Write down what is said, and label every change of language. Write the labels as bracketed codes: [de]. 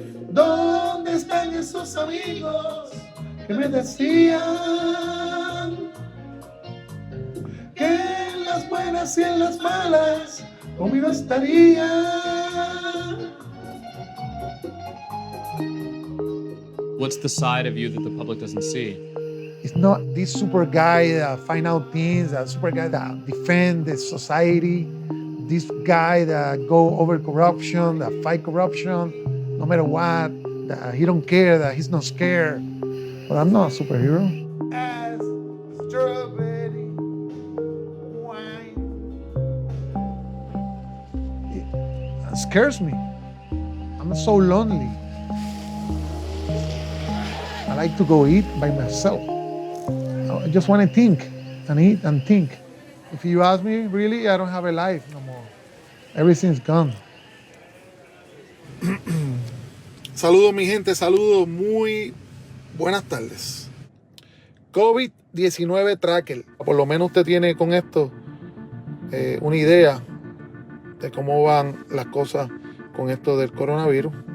[es] ¿Dónde están esos amigos que me decían que en las buenas y en las malas conmigo estarían? [en] What's the side of you that the public doesn't see? It's not this super guy that find out things, that super guy that defend the society, this guy that go over corruption, that fight corruption. no matter what, that he don't care, that he's not scared. But I'm not a superhero. As strawberry wine. It scares me. I'm so lonely. I like to go eat by myself. I just want to think and eat and think. If you ask me, really, I don't have a life no more. Everything's gone. [es] Saludos, mi gente, saludos, muy buenas tardes. COVID-19 Tracker. Por lo menos usted tiene con esto una idea de cómo van las cosas con esto del coronavirus.